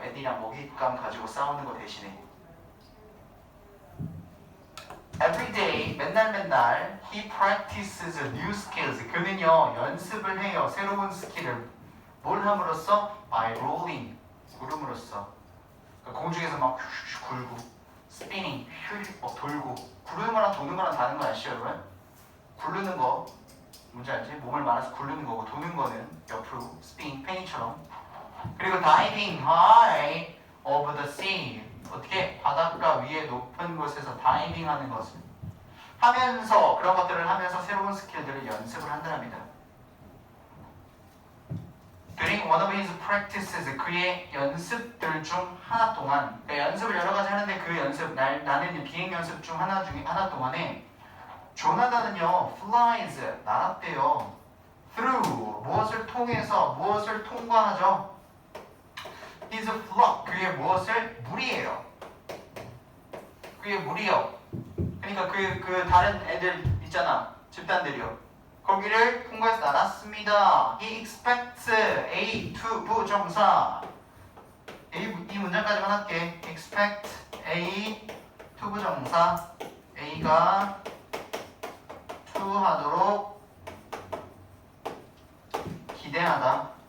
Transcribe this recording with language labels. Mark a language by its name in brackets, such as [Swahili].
[Korean] 애들이랑 먹잇감 가지고 싸우는 거 대신에. [English] Every day, [Korean] 맨날 [English] he practices new skills. [Korean] 그는요 연습을 해요. 새로운 스킬을 뭘 함으로써? [English] By rolling, [Korean] 구름으로써. 그러니까 공중에서 막 굴고, spinning, 돌고. 구르는 거랑 도는 거랑 다른 거 아시죠, 여러분? 굴르는 거 뭔지 알지? 몸을 말아서 굴르는 거고 도는 거는 옆으로 spin, 페니처럼. 그리고 [English] diving high over the sea. [Korean] 어떻게 바닷가 위에 높은 곳에서 다이빙 하는 것을 하면서 그런 것들을 하면서 새로운 스킬들을 연습을 한답니다. [English] During one of his practices [Korean] 그의 연습들 중 하나 동안 그러니까 연습을 여러 가지 하는데 그 연습 나는 비행 연습 중 하나 동안에 조나단은요 flies 날았대요. through 무엇을 통해서 무엇을 통과하죠. [English] His flock [Korean] 그의 무엇을 무리예요. 그의 무리요. 그러니까 그 다른 애들 있잖아 집단들이요. 거기를 통과해서 날았습니다. [English] He expects A to 부정사. [Korean] 이 문장까지만 할게. [English] Expect A to 부정사. [Korean] A가 to 하도록 기대하다.